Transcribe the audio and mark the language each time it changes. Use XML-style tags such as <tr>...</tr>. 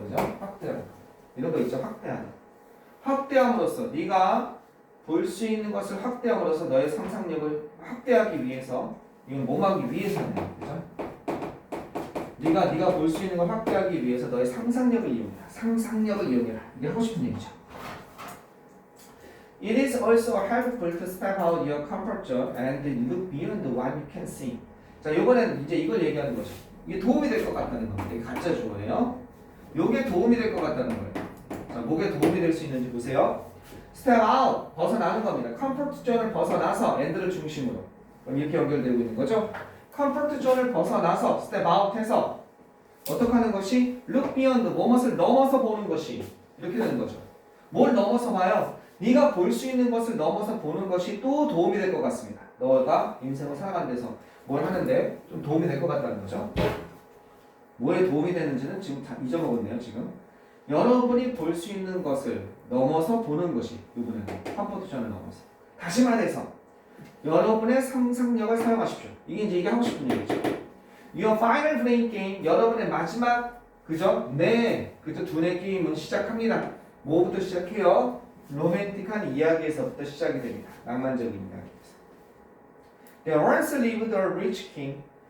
<ko>그죠? 확대하다. 이런 거 있죠? 확대하다. 확대함으로써 네가 볼 수 있는 것을 확대함으로써 너의 상상력을 확대하기 위해서 이건 몸하기 위해서네요. 그죠? 네가 볼 수 있는 걸 확대하기 위해서 너의 상상력을 이용해라. 상상력을 이용해라. 이게 하고 싶은 얘기죠.</ko> <en>It is also helpful to step out your comfort zone and look beyond what you can see.</en> <ko>자, 이번에는 이제 이걸 얘기하는 거죠. 이게 도움이 될 것 같다는 겁니다. 이게 가짜 주어예요. 이게 도움이 될 것 같다는 거예요. 자, 뭐에 도움이 될 수 있는지 보세요. Step out, 벗어나는 겁니다. 컴포트 존을 벗어나서 엔드를 중심으로. 그럼 이렇게 연결되고 있는 거죠. 컴포트 존을 벗어나서 step out 해서 어떻게 하는 것이 look beyond, 무엇을 넘어서 보는 것이 이렇게 되는 거죠. 뭘 넘어서 봐요? 네가 볼 수 있는 것을 넘어서 보는 것이 또 도움이 될 것 같습니다. 너가 인생을 살아가는 데서 뭘 하는데 좀 도움이 될 것 같다는 거죠. 뭐에 도움이 되는지는 지금 다 잊어먹었네요. 지금 여러분이 볼 수 있는 것을 넘어서 보는 것이 이번에는 컴포트 존을 넘어서. 다시 말해서 여러분의 상상력을 사용하십시오. 이게 하고 싶은 얘기죠.</ko> <en>Your final brain game,</en> <ko>여러분의 마지막 그죠? 그죠? 두뇌 게임은 시작합니다. 뭐부터 시작해요? 로맨틱한 이야기에서부터 시작이 됩니다. 낭만적인 이야기에서.</ko> <en>There once lived a rich king.</en>